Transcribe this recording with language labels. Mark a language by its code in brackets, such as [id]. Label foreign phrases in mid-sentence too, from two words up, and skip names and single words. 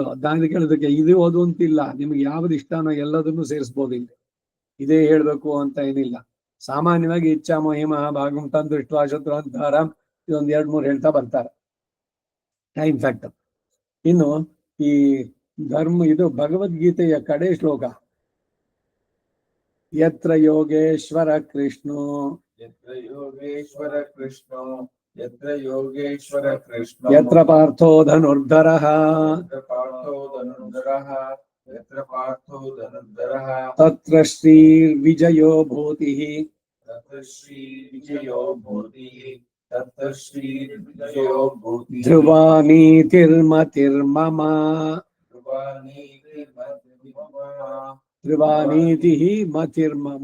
[kn] ದಾನಿ ಕೇಳೋದಕ್ಕೆ ಇದು ಓದು ಅಂತಿಲ್ಲ, ನಿಮ್ಗೆ ಯಾವ್ದು ಇಷ್ಟನೋ ಎಲ್ಲದನ್ನು ಸೇರಿಸ್ಬೋದು ಇಲ್ಲಿ. ಇದೇ ಹೇಳ್ಬೇಕು ಅಂತ ಏನಿಲ್ಲ. ಸಾಮಾನ್ಯವಾಗಿ [sa] ಇಚ್ಛಾಮೋ ಹೇಮ ಭಾಗಂ ತಂದೃಷ್ಟ ಶತ್ರು [kn] ಅಂತಾರ, ಇದೊಂದ್ 2-3 ಹೇಳ್ತಾ ಬರ್ತಾರೆ. [en] time factor. [kn] ಇನ್ನು ಈ ಇದು ಭಗವದ್ಗೀತೆಯ ಕಡೆ ಶ್ಲೋಕ. [sa] ಯತ್ರ ಯೋಗೇಶ್ವರ ಕೃಷ್ಣೋ ಯತ್ರ ಪಾರ್ಥೋ ಧನುರ್ಧರಃ ತತ್ರ ಶ್ರೀರ್ವಿಜಯೋ ಭೂತಿಃ ಧ್ರುವ ನೀತಿರ್ಮತಿರ್ಮಮ ಧ್ರುವಾನೀತಿ ಮತಿರ್ಮಮ.